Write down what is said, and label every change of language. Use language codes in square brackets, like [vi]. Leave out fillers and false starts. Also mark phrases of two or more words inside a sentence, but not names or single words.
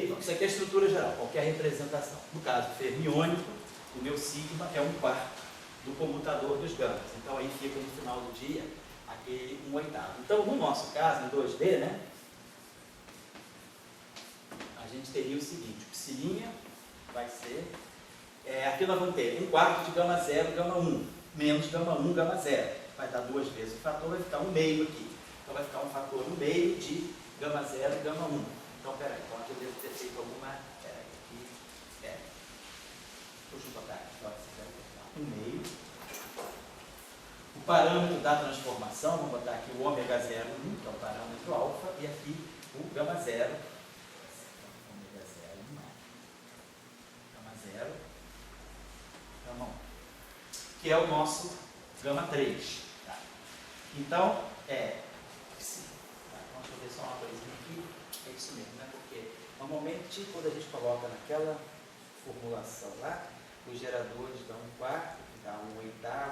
[pt] Então isso aqui é a estrutura geral, qualquer representação. No caso fermiônico, o meu sigma é 1/4 do comutador dos gamas. Então aí fica no final do dia aquele 1/8. Então no nosso caso, em 2D, né? A gente teria o seguinte, o psilinha vai ser, aqui nós vamos ter 1/4 de gama 0, gama 1, menos gama 1, gama 0. Vai dar 2 vezes o fator, vai ficar 1/2 aqui. Então vai ficar um fator 1/2 de gama 0 e gama 1. Então, peraí, então aqui eu devo ter feito alguma, peraí, aqui, deixa eu botar aqui, 1 meio. O parâmetro da transformação, vamos botar aqui o ômega 0, 1, que é o parâmetro alfa, e aqui o gama 0, ômega 0, 1, gama 0, gama 1, que é o nosso gama 3. Tá? Então, vamos fazer só uma coisinha aqui, é isso mesmo, né? Porque normalmente quando a gente coloca naquela formulação lá, os geradores dão 1/4, dá 1/8.